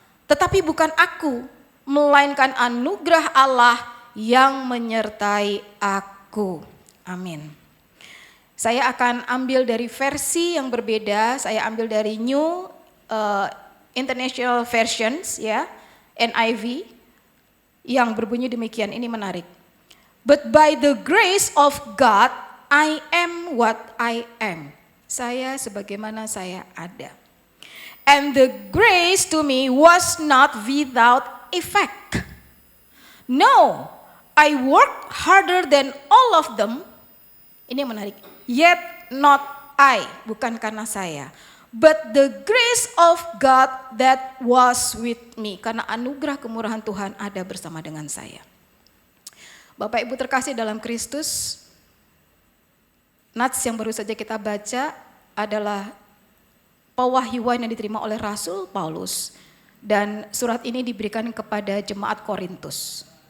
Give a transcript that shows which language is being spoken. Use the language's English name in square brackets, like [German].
[Indonesian] Tetapi bukan aku, melainkan anugerah Allah yang menyertai aku. Amin. Saya akan ambil dari versi yang berbeda, saya ambil dari New International Versions ya, NIV. yang berbunyi demikian, ini menarik. [English] But by the grace of God, I am what I am. [Indonesian] Saya sebagaimana saya ada. [English] And the grace to me was not without effect. No, I worked harder than all of them. [Indonesian] Ini yang menarik. [English] Yet not I, [Indonesian] bukan karena saya. [English] But the grace of God that was with me. [Indonesian] Karena anugerah kemurahan Tuhan ada bersama dengan saya. Bapak Ibu terkasih dalam Kristus, nats yang baru saja kita baca adalah pewahyuan yang diterima oleh Rasul Paulus. Dan surat ini diberikan kepada jemaat Korintus.